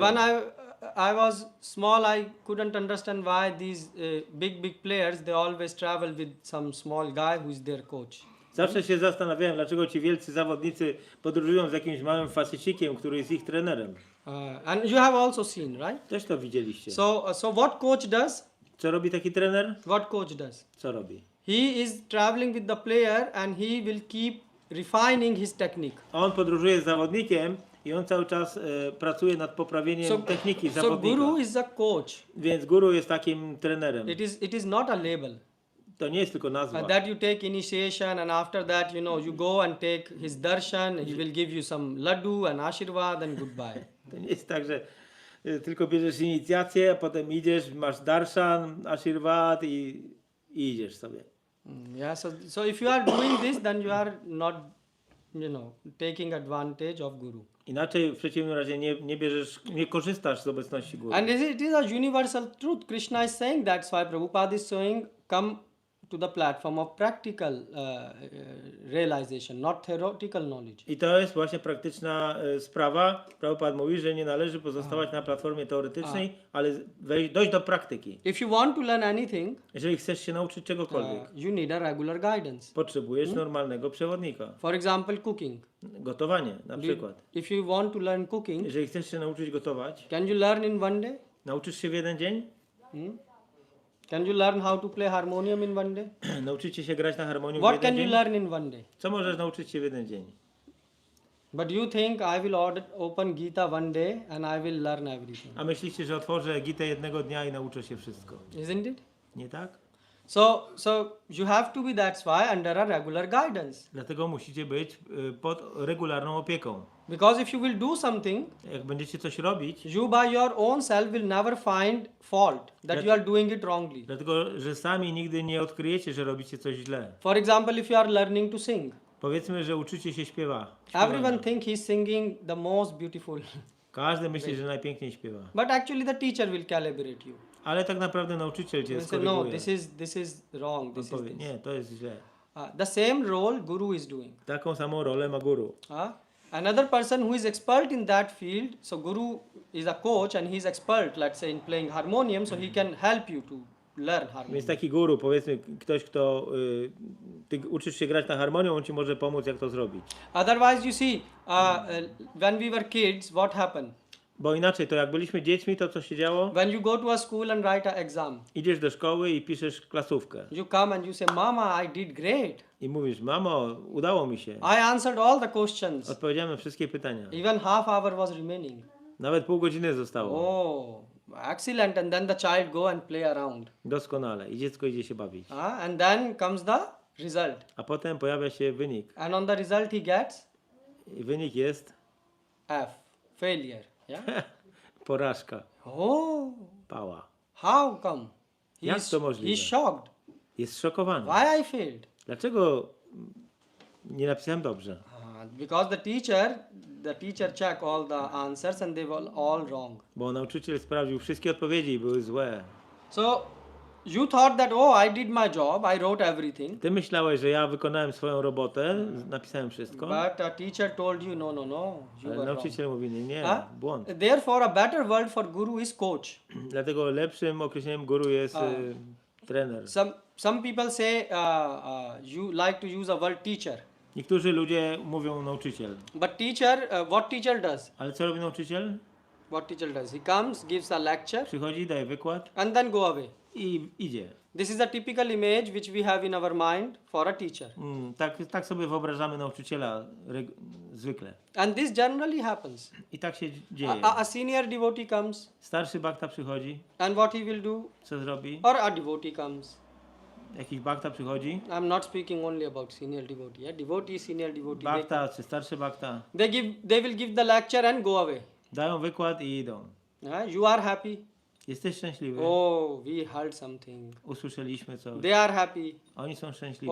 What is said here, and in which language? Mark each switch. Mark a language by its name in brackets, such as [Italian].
[English] when I was small, I couldn't understand why these big players, they always travel with some small guy who is their coach. [Polish] Zawsze się zastanawiałem, dlaczego ci wielcy zawodnicy podróżują z jakimś małym facecikiem, który jest ich trenerem. [English] And you have also seen, right? [Polish] Też to widzieliście. [English] So what coach does? [Polish] Co robi taki trener? [English] What coach does? [Polish] Co robi? [English] He is traveling with the player and he will keep refining his technique. [Polish] On podróżuje z zawodnikiem i on cały czas pracuje nad poprawieniem techniki [English] So [Polish] zawodnika. [English] guru is a coach. [Polish] Więc guru jest takim trenerem. [English] It is not a label. [Polish] To nie jest tylko nazwa. [English] That you take initiation and after that, you go and take his darshan, he will give you some laddu and ashirwad and goodbye. [Polish] To nie jest tak, że tylko bierzesz inicjację, a potem idziesz, masz darshan, ashirwad i idziesz sobie. [English] Yeah, so if you are doing this, then you are not, taking advantage of guru. [Polish] Inaczej w przeciwnym razie nie korzystasz z obecności guru. [English] And it is a universal truth. Krishna is saying that's why Prabhupada is saying, come to the platform of practical realization, not theoretical knowledge. [Polish] I to jest właśnie praktyczna sprawa. Prabhupada mówi, że nie należy pozostawać na platformie teoretycznej, ale dojść do praktyki. [English] If you want to learn anything, [Polish] Jeżeli chcesz się nauczyć czegokolwiek, [English] you need a regular guidance. [Polish] potrzebujesz normalnego przewodnika. [English] For example, cooking. [Polish] Gotowanie na przykład. [English] If you want to learn cooking, [Polish] Jeżeli chcesz się nauczyć gotować, [English] can you learn in one day? [Polish] nauczysz się w jeden dzień? [English] Can you learn how to play harmonium in one day? [Polish] Nauczycie się grać na harmonium w [English] What [Polish] jeden [English] can you [Polish] dzień? [English] learn in one day? [Polish] Co możesz nauczyć się w jeden dzień? [English] But you think I will open Gita one day and I will learn everything. [Polish] A myślicie, że otworzę Gitę jednego dnia i nauczę się wszystko? [English] Isn't it? [Polish] Nie tak? [English] So you have to be, that's why, under a regular guidance. [Polish] Dlatego musicie być pod regularną opieką. [English] Because if you will do something, [Polish] Jak będziecie coś robić, [English] you by your own self will never find fault that you are doing it wrongly. [Polish] dlatego że sami nigdy nie odkryjecie, że robicie coś źle. [English] For example, if you are learning to sing, [Polish] Powiedzmy, że uczycie się śpiewania. [English] everyone think he's singing the most beautiful. [Polish] Każdy myśli, że najpiękniej śpiewa. [English] But actually the teacher will calibrate you. [Polish] Ale tak naprawdę nauczyciel cię [English] He will say, no, [Polish] skoryguje. [English] this is wrong, [Polish] On [English] this is [Polish] powie, [English] this. [Polish] nie, to jest źle. [English] The same role guru is doing. [Polish] Taką samą rolę ma guru. [English] Another person who is expert in that field, so guru is a coach and he is expert, let's say, in playing harmonium, so he can help you to learn harmonium. [Polish] Więc taki guru, powiedzmy, ktoś, kto ty uczysz się grać na harmonium, on ci może pomóc, jak to zrobić. [English] Otherwise, you see, when we were kids, what happened? [Polish] Bo inaczej, to jak byliśmy dziećmi, to co się działo? [English] When you go to a school and write an exam, [Polish] Idziesz do szkoły i piszesz klasówkę. [English] you come and you say, Mama, I did great. [Polish] I mówisz, mamo, udało mi się. [English] I answered all the questions. [Polish] Odpowiedziałem na wszystkie pytania. [English] Even half hour was remaining. [Polish] Nawet pół godziny zostało. [English] Oh, excellent. And then the child go and play around. [Polish] Doskonale. I dziecko idzie się bawić. [English] And then comes the result. [Polish] A potem pojawia się wynik. [English] And on the result he gets [Polish] I wynik jest [English] F, failure. Yeah. [Polish] porażka. [English] Oh, [Polish] Pała. [English] how come? [Polish] Jak to możliwe? [English] He's shocked. [Polish] Jest szokowany. [English] Why I failed? [Polish] Dlaczego nie napisałem dobrze? [English] Because the teacher check all the answers and they were all wrong. [Polish] Bo nauczyciel sprawdził wszystkie odpowiedzi i były złe. [English] So you thought that, oh, I did my job, I wrote everything. [Polish] Ty myślałeś, że ja wykonałem swoją robotę, napisałem wszystko, [English] But a teacher told you, no, you [Polish] ale [English] were wrong. [Polish] nauczyciel mówi, nie, błąd. [English] Therefore, a better word for guru is coach. [Polish] Dlatego lepszym określeniem guru jest trener. [English] Some people say you like to use a word teacher. [Polish] Niektórzy ludzie mówią nauczyciel. [English] But teacher, what teacher does? [Polish] Ale co robi nauczyciel? [English] What teacher does? He comes, gives a lecture, [Polish] Przychodzi, daje wykład [English] and then go away. [Polish] i idzie. [English] This is a typical image which we have in our mind for a teacher. [Polish] Tak sobie wyobrażamy nauczyciela zwykle. [English] And this generally happens. [Polish] I tak się dzieje. [English] A senior devotee comes, [Polish] Starszy bhakta przychodzi, [English] and what he will do? [Polish] co zrobi? [English] Or a devotee comes. [Polish] Jakiś bhakta przychodzi, [English] I'm not speaking only about senior devotee. Yeah? Devotee, senior devotee. [Polish] bhakta czy starszy bhakta, [English] They will give the lecture and go away. [Polish] dają wykład i idą. [English] You are happy. [Polish] Jesteś szczęśliwy? [English] Oh, we heard something. [Polish] Usłyszeliśmy coś. [English] They are happy. [Polish] Oni są szczęśliwi.